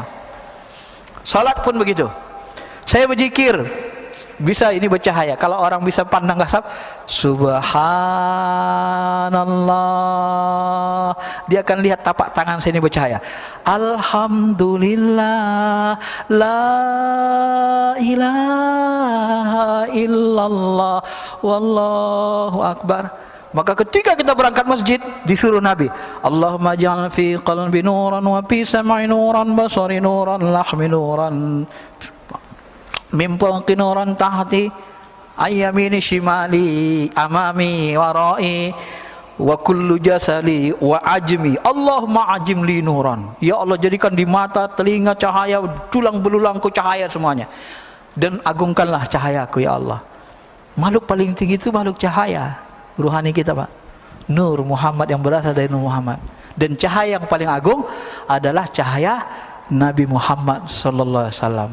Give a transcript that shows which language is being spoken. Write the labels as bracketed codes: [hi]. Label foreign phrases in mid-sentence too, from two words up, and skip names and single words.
[id] Salat pun begitu. Saya berzikir, bisa ini bercahaya. Kalau orang bisa pandang kasar, subhanallah, dia akan lihat tapak tangan saya ini bercahaya. Alhamdulillah, [ar] لا إله إلا الله، والله أكبر. [id] Maka ketika kita berangkat masjid, disuruh Nabi, [ar] اللهم اجعل في قلبي نورا وفي سمعي نورا بصري نورا لحمي نورا من فوقي نورا تحتي يميني شمالي أمامي ورائي وكل جسدي وعظمي. اللهم أعظم لي نورا. [id] Ya Allah, jadikan di mata, telinga cahaya, tulang belulangku cahaya semuanya. Dan agungkanlah cahayaku [ar] يا الله. [id] Makhluk paling tinggi itu makhluk cahaya. Ruhani kita, Pak. Nur Muhammad yang berasal dari Nur Muhammad. Dan cahaya yang paling agung adalah cahaya Nabi Muhammad [ar] صلى الله عليه وسلم.